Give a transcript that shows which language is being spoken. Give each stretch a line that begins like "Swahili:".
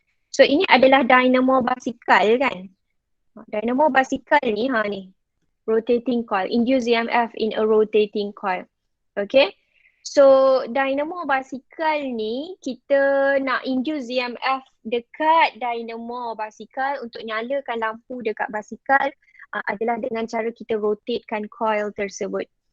Malay: So ini adalah dynamo basikal kan. Dynamo basikal ni ni.
English: Rotating coil. Induce EMF in a rotating coil. Okay.
Malay: So dynamo basikal ni kita nak induce EMF dekat dynamo basikal untuk nyalakan lampu dekat basikal adalah dengan cara kita rotatekan coil tersebut.